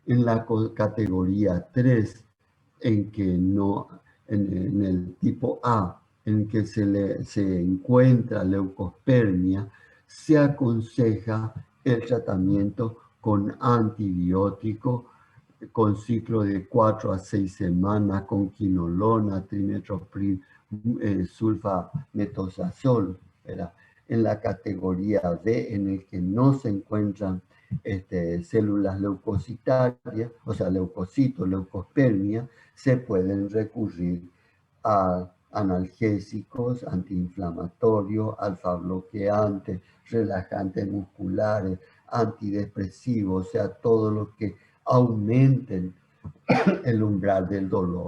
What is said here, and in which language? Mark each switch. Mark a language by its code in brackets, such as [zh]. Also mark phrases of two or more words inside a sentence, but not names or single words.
[es] En la categoría 3, en que no, en el tipo A, en que se encuentra leucospermia, se aconseja el tratamiento con antibiótico, con ciclo de 4 a 6 semanas, con quinolona, trimetropril, sulfametosazol, ¿verdad? En la categoría D, en el que no se encuentran células leucocitarias, o sea, leucocitos, leucospermia, se pueden recurrir a analgésicos, antiinflamatorios, alfa bloqueantes, relajantes musculares, antidepresivos, o sea, todo lo que aumenten el umbral del dolor.